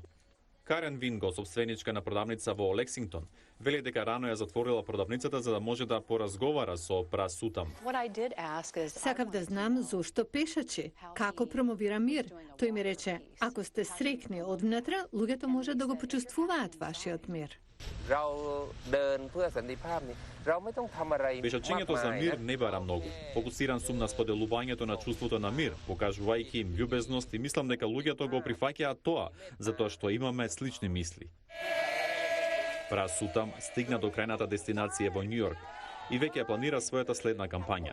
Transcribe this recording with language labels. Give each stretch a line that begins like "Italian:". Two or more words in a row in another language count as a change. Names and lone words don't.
Macedonian: Карен Винго, собственичка на продавница во Лексингтон, вели дека рано ја затворила продавницата за да може да поразговара со Пра Сутам. Сакав да знам зошто пешачи, како промовира мир. Тој ми рече, ако сте срекни одвнатре, луѓето може да го почувствуваат вашиот мир.
Thai: เราเดินเพื่อสันติภาพนี่เราไม่ต้องทำอะไร
Macedonian: Пешачењето за мир не бара многу. Фокусиран сум на споделувањето на чувството на мир, покажувајќи им љубезност и мислам дека луѓето го прифаќаат тоа, затоа што имаме слични мисли. Пра Сутам стигна до крајната дестинација во Њујорк и веќе планира својата следна кампања.